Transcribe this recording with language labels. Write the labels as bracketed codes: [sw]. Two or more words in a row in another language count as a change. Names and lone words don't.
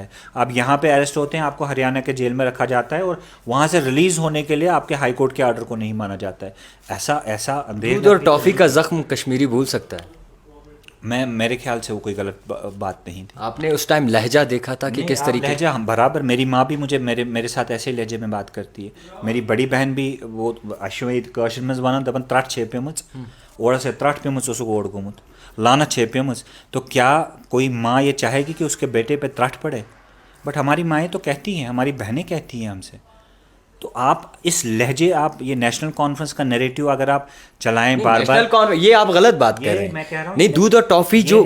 [ur] آپ یہاں پہ اریسٹ ہوتے ہیں, آپ کو ہریانہ کے جیل میں رکھا جاتا ہے, اور وہاں سے ریلیز ہونے کے لیے آپ کے [en] High Court [ur] کے آرڈر کو نہیں مانا جاتا ہے. ایسا دودھ اور ٹافی کا زخم کشمیری بھول سکتا ہے. میرے خیال سے وہ کوئی غلط بات نہیں تھی. آپ نے اس ٹائم لہجہ دیکھا تھا کہ کس طریقے؟ لہجہ ہم برابر, میری ماں بھی میرے ساتھ ایسے لہجے میں بات کرتی ہے. میری بڑی بہن بھی, وہ [ks] کاشر مز ونان دپان ترٹ چھے پیمٕژ, اورس ہے ترٹ پیمٕژ اوسُکھ اور گوٚمُت, لانت چھے پیمٕژ. [ur] تو کیا کوئی ماں یہ چاہے گی کہ اس کے بیٹے پہ ترٹ پڑے؟ بٹ ہماری مائیں تو کہتی ہیں, ہماری بہنیں کہتی ہیں ہم سے. تو آپ اس لہجے, آپ یہ نیشنل کانفرنس کا نیریٹو اگر آپ چلائیں بار بار, یہ آپ غلط بات کہہ رہے ہیں. میں کہہ رہا ہوں نہیں, دودھ اور ٹافی جو